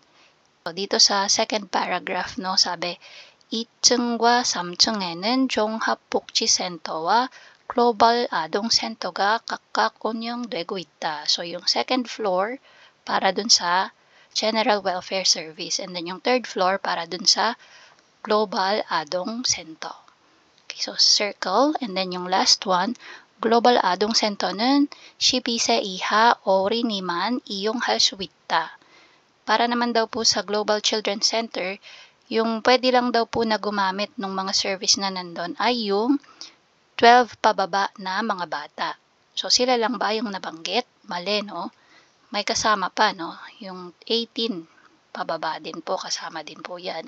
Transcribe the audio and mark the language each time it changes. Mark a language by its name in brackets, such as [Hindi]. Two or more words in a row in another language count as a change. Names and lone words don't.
[Filipino] So, dito sa [English] second paragraph, [Filipino] no, sabi, [Korean] 2층과 3층에는 종합복지센터와 글로벌 아동센터가 각각 운영되고 있다. [Filipino] So, yung [English] second floor [Filipino] para dun sa General Welfare Service. [English] And then [Filipino] yung third floor para dun sa Global Adong Center. [English] Okay, so circle. And then yung last one, Global Adong Center는 [Korean] 12세 이하 어린이만 이용할 수 있다. [Filipino] Para naman daw po sa Global Children's Center, yung pwede lang daw po na gumamit ng mga service na nandun ay yung 12 pababa na mga bata. So, sila lang ba yung nabanggit? Mali, no? May kasama pa, no? Yung 18 pababa din po, kasama din po yan.